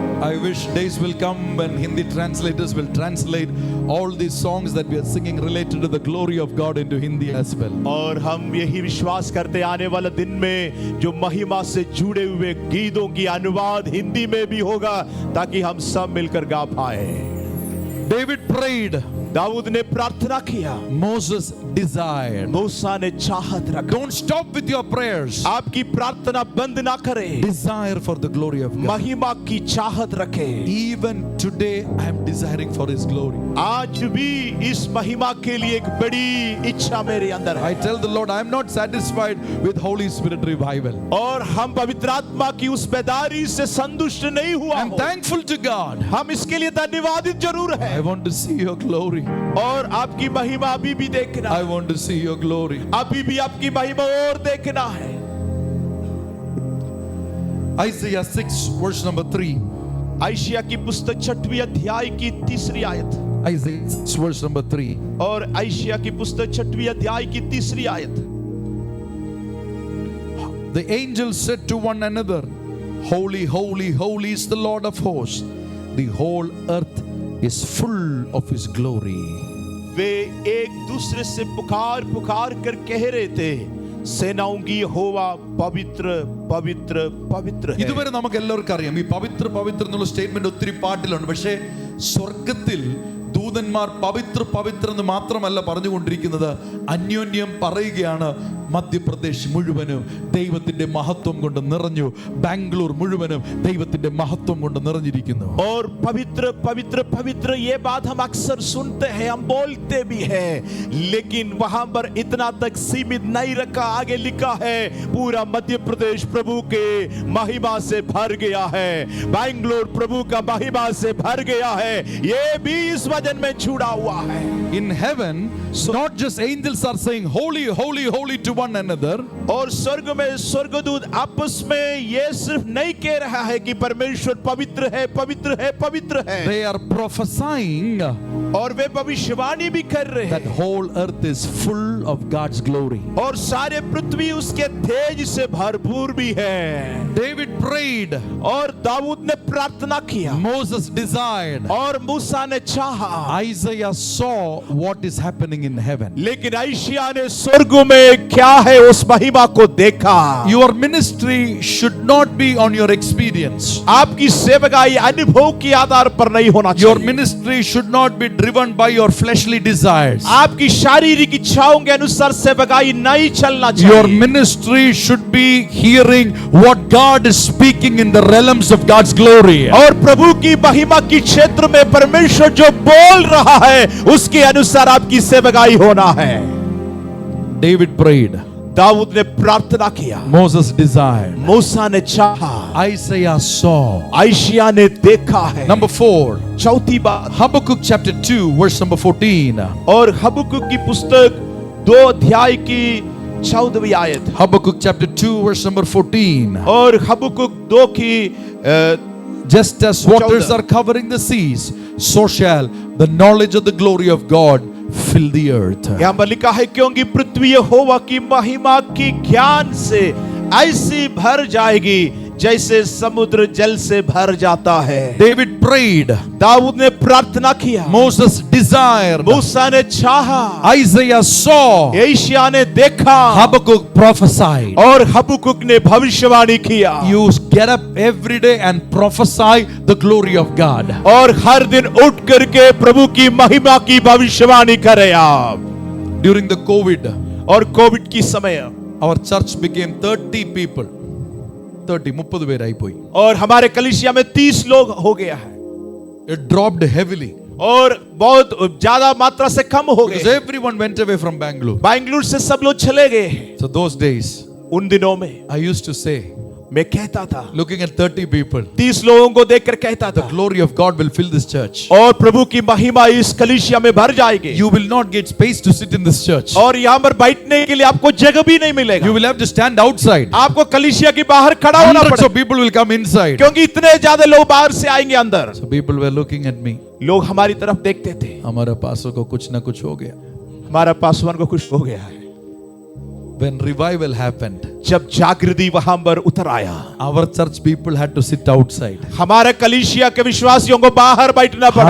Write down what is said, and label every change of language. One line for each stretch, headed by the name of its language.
English: I wish days will come when Hindi translators will translate all these songs that we are singing related to the glory of God into Hindi as well.
Hindi: और हम यही विश्वास करते आने वाले दिन में जो महिमा से जुड़े हुए गीतों की अनुवाद हिंदी में भी होगा, ताकि हम सब मिलकर गा पाए।
English: David prayed,
Hindi: दाऊद ने प्रार्थना किया,
English: Moses desired.
Hindi: मूसा ने चाहत रखा।
English: Don't stop with your prayers.
Hindi: आपकी प्रार्थना बंद ना करें,
English: Desire for the glory of God.
Hindi: महिमा की चाहत रखें।
English: Even today I am desiring for His glory.
Hindi: आज भी इस महिमा के लिए एक बड़ी इच्छा मेरे अंदर है।
English: I tell the Lord, I am not satisfied with Holy Spirit revival.
Hindi: और हम पवित्र आत्मा की उस बेदारी से संतुष्ट नहीं हुआ
English: I am
Hindi: हो।
English: thankful to God.
Hindi: हम इसके लिए धन्यवादित जरूर है,
English: I want to see your glory.
Hindi: और आपकी महिमा अभी भी देखना
English: I
Hindi: है।
English: want to see your glory.
Hindi: अभी भी आपकी महिमा और देखना है।
English: Isaiah 6 verse number 3.
Hindi: आयशिया की पुस्तक 6वें अध्याय की 3री आयत,
English: Isaiah 6 verse number 3.
Hindi: और आयशिया की पुस्तक 6वें अध्याय की 3री आयत।
English: The angels said to one another, Holy, holy, holy is the Lord of hosts. The whole earth is full of His glory.
Hindi: वे एक दूसरे से पुकार पुकार कर कह रहे थे, सेनाओं की यहोवा पवित्र पवित्र पवित्र है।
Malayalam: ഇതുവരെ നമുക്ക് എല്ലാവർക്കും അറിയാം ഈ പവിത്ര പവിത്ര എന്നുള്ള സ്റ്റേറ്റ്മെന്റ് ഒത്തിരി പാട്ടിലുണ്ട്. പക്ഷേ സ്വർഗത്തിൽ ദൂതന്മാർ പവിത്ര പവിത്ര എന്ന് മാത്രമല്ല പറഞ്ഞുകൊണ്ടിരിക്കുന്നത്, അന്യോന്യം പറയുകയാണ്, മധ്യപ്രദേശ് മുഴുവനും ദൈവത്തിന്റെ മഹത്വം കൊണ്ട് നിറഞ്ഞു, ബാംഗ്ലൂർ മുഴുവനും ദൈവത്തിന്റെ മഹത്വം കൊണ്ട് നിറഞ്ഞിരിക്കുന്നു.
Hindi: और पवित्र पवित्र पवित्र ये बात हम अक्सर सुनते हैं, हम बोलते भी हैं, लेकिन वहां पर इतना तक सीमित नहीं रखा। आगे लिखा है पूरा मध्य प्रदेश प्रभु के महिमा से भर गया है, बैंगलोर प्रभु का महिमा से भर गया है, ये भी इस वचन में छुड़ा हुआ है।
English: In heaven Not just angels are saying holy, holy, holy to one another.
Hindi: और स्वर्ग में स्वर्गदूत आपस में ये सिर्फ नहीं कह रहा है कि परमेश्वर पवित्र है, पवित्र है, पवित्र है,
English: They are prophesying
Hindi: और वे भविष्यवाणी भी कर रहे
English: that
Hindi: हैं
English: whole earth is full of God's glory.
Hindi: और सारे पृथ्वी उसके तेज से भरपूर भी है।
English: David prayed,
Hindi: और दाऊद ने प्रार्थना किया
English: Moses desired,
Hindi: और मूसा ने चाहा,
English: Isaiah saw what is happening in heaven.
Hindi: लेकिन आइशिया ने स्वर्ग में क्या है उस महिमा को देखा।
English: Your ministry should not be on your experience.
Hindi: आपकी सेवकाई अनुभव के आधार पर नहीं होना
English: Your
Hindi: चाहिए।
English: ministry should not be driven by your fleshly desires.
Hindi: आपकी शारीरिक इच्छाओं के अनुसार सेवकाई नहीं चलना
English: Your
Hindi: चाहिए।
English: ministry should be hearing what God is speaking in the realms of God's glory.
Hindi: और प्रभु की महिमा की क्षेत्र में परमेश्वर जो बोल रहा है उसके अनुसार आपकी सेवकाई होना है।
English: David prayed,
Hindi: दाऊद ने प्रार्थना किया,
English: Moses desired,
Hindi: मूसा ने चाहा,
English: Isaiah saw.
Hindi: आइशिया ने देखा है।
English: Number 4,
Hindi: चौथी बात,
English: Habakkuk chapter 2 verse number 14.
Hindi: और हबक्कुक की पुस्तक 2 अध्याय की 14वीं आयत,
English: Habakkuk chapter 2 verse number 14.
Hindi: और हबक्कुक 2 की
English: Just as waters are covering the seas, so shall the knowledge of the glory of God fill the earth.
Hindi: यहाँ पर लिखा है क्योंकि पृथ्वी यहोवा की महिमा की ज्ञान से ऐसी भर जाएगी जैसे समुद्र जल से भर जाता है।
English: David prayed,
Hindi: दाऊद ने प्रार्थना किया,
English: Moses desired,
Hindi: मूसा ने चाहा,
English: Isaiah saw,
Hindi: एशिया ने देखा,
English: Habakkuk prophesied.
Hindi: और हबक्कुक ने भविष्यवाणी किया।
English: You get up every day and prophesy the glory of God.
Hindi: और हर दिन उठ करके प्रभु की महिमा की भविष्यवाणी करें आप।
English: During the COVID,
Hindi: और कोविड की समय
English: our church became 30 people.
Tamil: 30 பேர் ஆகி போய்.
Hindi: और हमारे कलीसिया में 30 लोग हो गया है
English: It dropped heavily
Hindi: और बहुत ज्यादा मात्रा से कम हो
English: because
Hindi: गए।
English: everyone went away from Bangalore.
Hindi: Bangalore से सब लोग चले गए।
English: So those days,
Hindi: उन दिनों में
English: I used to say,
Hindi: मैं कहता था,
English: looking at 30 people,
Hindi: 30 लोगों को देखकर कहता
English: the
Hindi: था,
English: glory of God will fill this church.
Hindi: और प्रभु की महिमा इस कलीसिया में भर जाएगी।
English: You will not get space to sit in this church.
Hindi: और यहाँ पर बैठने के लिए आपको जगह भी नहीं मिलेगा।
English: You will have to stand outside.
Hindi: आपको कलीसिया के बाहर खड़ा होना
English: Hundreds
Hindi: पड़ेगा,
English: of people will come inside.
Hindi: क्योंकि इतने ज्यादा लोग बाहर से आएंगे अंदर।
English: So people were looking at me.
Hindi: लोग हमारी तरफ देखते थे, हमारा पासों को कुछ ना कुछ हो गया. हमारा पासवान को कुछ हो गया है।
English: When revival happened,
Hindi: जब जागृति वहां पर उतर आया,
English: our church people had to sit outside.
Hindi: हमारे कलीसिया के विश्वासियों को बाहर बैठना पड़ा,